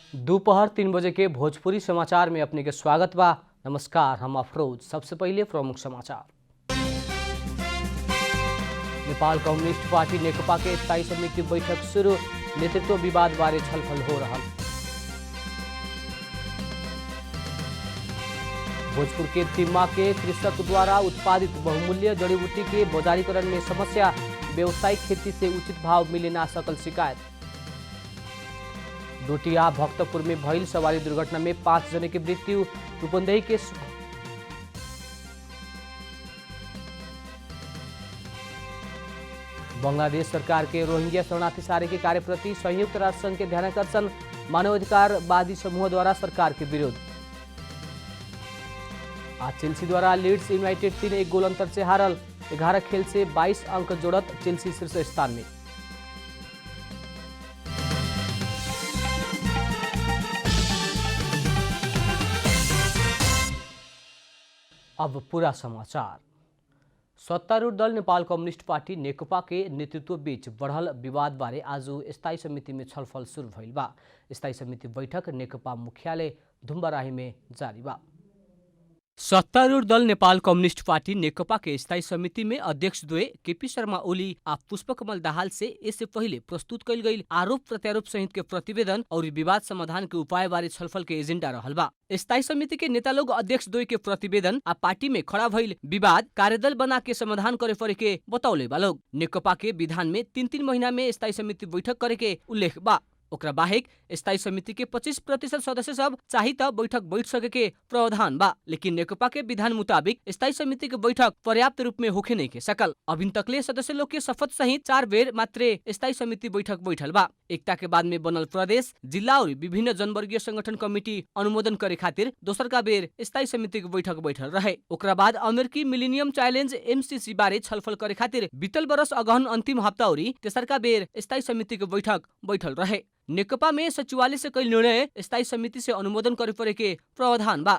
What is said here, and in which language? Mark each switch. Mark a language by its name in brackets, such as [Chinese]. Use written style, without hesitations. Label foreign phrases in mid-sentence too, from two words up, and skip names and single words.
[Bhojpuri] दोपहर 3 बजे के भोजपुरी समाचार में अपने के स्वागत बा। नमस्कार, हम अफरोज। सबसे पहले प्रमुख समाचार। नेपाल कम्युनिस्ट पार्टी नेकपा के स्थायी समिति बैठक शुरू, नेतृत्व विवाद बारे छलफल हो रहा। भोजपुर के तिम्मा के कृषक द्वारा उत्पादित बहुमूल्य जड़ी बूटी के बाजारीकरण में समस्या, व्यावसायिक खेती से उचित भाव मिले ना सकल शिकायत। डोटिया भक्तपुर में भइल सवारी दुर्घटना में 5 जने की मृत्यु, रूपंदेही के बांग्लादेश सरकार के रोहिंग्या शरणार्थी सारे के कार्य प्रति संयुक्त राष्ट्र संघ के ध्यानाकर्षण, मानवाधिकारवादी समूह द्वारा सरकार के विरोध। आज चेल्सी द्वारा लीड्स यूनाइटेड 3-1 गोल अंतर से हारल, 11 खेल से 22 अंक जोड़त चेल्सी शीर्ष स्थान में। अब पूरा समाचार। सत्तारूढ़ दल नेपाल कम्युनिस्ट पार्टी नेकपा के नेतृत्व बीच बढ़ल विवाद बारे आज स्थायी समिति में छलफल शुरू भइल बा। स्थायी समिति बैठक नेकपा मुख्यालय धुम्बाराही में जारी बा। सत्तारूढ़ दल नेपाल कम्युनिस्ट पार्टी नेकपा के स्थायी समिति में अध्यक्ष द्वय केपी शर्मा ओली आ पुष्पकमल दाहाल से इससे पहले प्रस्तुत कइल गई आरोप प्रत्यारोप सहित के प्रतिवेदन और विवाद समाधान के उपाय बारे छलफल के एजेंडा रहल बा। स्थायी समिति के नेता लोग अध्यक्ष द्वय के प्रतिवेदन आ पार्टी में खड़ा भइल विवाद कार्यदल बना के समाधान करे पड़े के बतौले बा लोग। नेकपा के विधान में 3-3 महीना में स्थायी समिति बैठक करे के उल्लेख बा। ओकरा बाहेक स्थायी समिति के 25% सदस्य सब चाही त बैठक बैठ सके के प्रावधान बा, लेकिन नेकपा के विधान मुताबिक स्थायी समिति के बैठक पर्याप्त रूप में होखे नहीं के सकल। अभिन तकले सदस्य लोग के शपथ सहित 4 बेर मात्रे स्थायी समिति बैठक बैठल बा। एकता के बाद में बनल प्रदेश, जिला और विभिन्न जनवर्गीय संगठन कमिटी अनुमोदन करे खातिर दोसर का बेर स्थायी समिति के बैठक बैठल रहे। ओकरा बाद अमेरिकी मिलेनियम चैलेंज MCC बारे छलफल करे खातिर बीतल बरस अगहन अंतिम हप्ता और तेसर का बेर स्थायी समिति के बैठक बैठल रहे। नेकपा में सचिवालय से कई निर्णय स्थायी समिति से अनुमोदन करे पड़े के प्रावधान बा।